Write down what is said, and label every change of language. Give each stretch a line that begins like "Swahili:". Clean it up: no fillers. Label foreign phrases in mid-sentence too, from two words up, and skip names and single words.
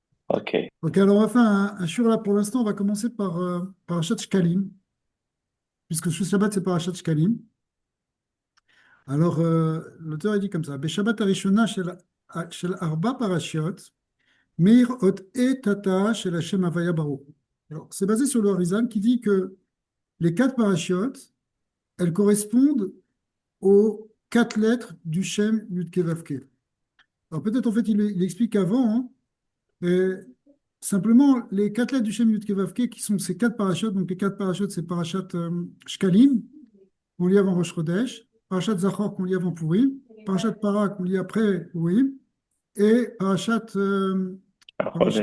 French: Ok. Ok, alors on va faire un shiur là pour l'instant. On va commencer par Parashat Shkalim, puisque ce Shabbat c'est Parashat Shkalim. Alors l'auteur a dit comme ça:
Hebrew: בשבת הראשונה של ארבע פרשיות מאיר אות ה' תתאה של השם הויה ברוך.
French: Alors c'est basé sur le Harizal qui dit que les quatre parachiotes, elles correspondent aux quatre lettres du
Hebrew: שם יוד קה ואו קה.
French: Alors peut-être en fait il explique avant, hein, mais simplement, les quatre lettres du
Hebrew: שם יוד קה ואו קה,
French: qui sont ces quatre parachutes, donc les quatre parachutes, c'est parachat Shkalim, qu'on lit avant
Hebrew: ראש חודש,
French: parachat Zachor, qu'on lit avant Purim, parachat Para, qu'on lit après Purim, et parachat